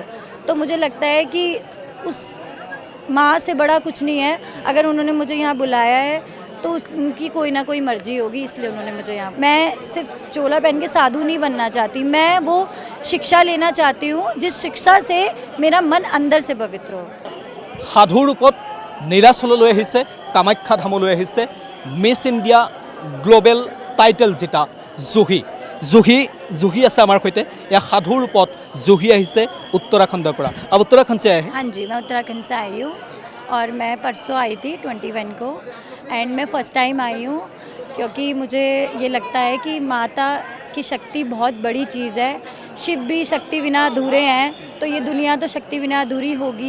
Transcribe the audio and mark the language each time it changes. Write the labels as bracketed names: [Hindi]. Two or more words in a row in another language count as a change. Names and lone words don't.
[Hindi] तो मुझे लगता है कि उस माँ से बड़ा कुछ नहीं है। अगर उन्होंने मुझे यहाँ बुलाया है तो उनकी कोई ना कोई मर्जी होगी, इसलिए उन्होंने मुझे यहाँ। मैं सिर्फ चोला पहन के साधु नहीं बनना चाहती, मैं वो शिक्षा लेना चाहती हूँ जिस शिक्षा से मेरा मन अंदर से पवित्र हो। [Assamese] সাধু ৰূপত নীলাচললৈ আহিছে, কামাখ্যা ধামলৈ আহিছে, মিছ ইণ্ডিয়া গ্লোবেল টাইটেল জিতা জুহি আছে আমাৰ সৈতে। এয়া সাধু ৰূপত জুহি আহিছে उत्तराखंडৰ পৰা। [Hindi] अब उत्तराखंड से आए हैं? हाँ जी, मैं उत्तराखंड से आई हूँ और मैं परसों आई थी 21 को एंड मैं [English] first time [Hindi] आई हूँ क्योंकि मुझे ये लगता है कि माता की शक्ति बहुत बड़ी चीज़ है। शिव भी शक्ति बिना अधूरे हैं, तो ये दुनिया तो शक्ति बिना अधूरी होगी।